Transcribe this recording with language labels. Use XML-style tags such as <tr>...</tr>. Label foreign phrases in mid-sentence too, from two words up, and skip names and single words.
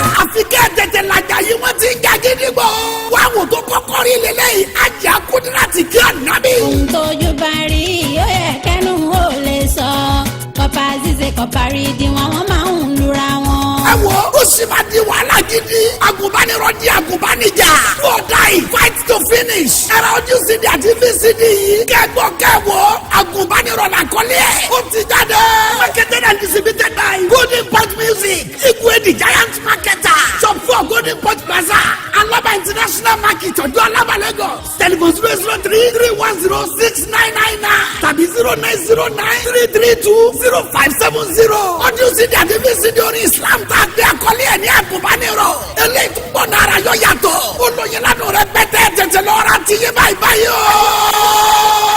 <yo>Àfi kẹ́ ẹ tètè làjà yìí, wọ́n ti ń jà gidi gbọ́. Wá wò tó kọ́kọ́ rí lélẹ́yìí, Ajá Kudirat kí Ànábì. Ohun tójú bá rí, ó yẹ kẹ́nu ó lè sọ. Kọ́pá Zize, kọ́pá Ridwan, wọ́n máa ń lura wọn. Ẹ wo, ó sì máa di wàhálà gidi. Àgùnbánirọ̀ di àgùnbánijà.</yo> <en>No die, fight to finish.</en> <yo>Ẹ ra ojú C D àti V C D yìí. Kẹ́ gbọ́, kẹ́ wò. Àgùnbánirọ̀ là kọ́lé ẹ̀. Ó ti jáde.</yo> <en>Marketed and distributed by Golden Point Music. Igwe the Giant Marketer. Shop four Golden Port Plaza. Alaba International Market, Ojo Alaba, Lagos. Telephone zero zero three three one zero six nine nine nine tàbí zero nine zero nine three three two zero five seven zero. Audio C D</en> <yo>àti V C D orí Islam tá a gbé àkọlé ẹ̀ ní àgùnbánirọ̀. Eléyìí tún gbọ́ náírà yọ yàtọ̀. Olóyin lánàá rẹ pẹ́tẹ́ tètè lọ ra tiyín báyìí báyìí o.</yo>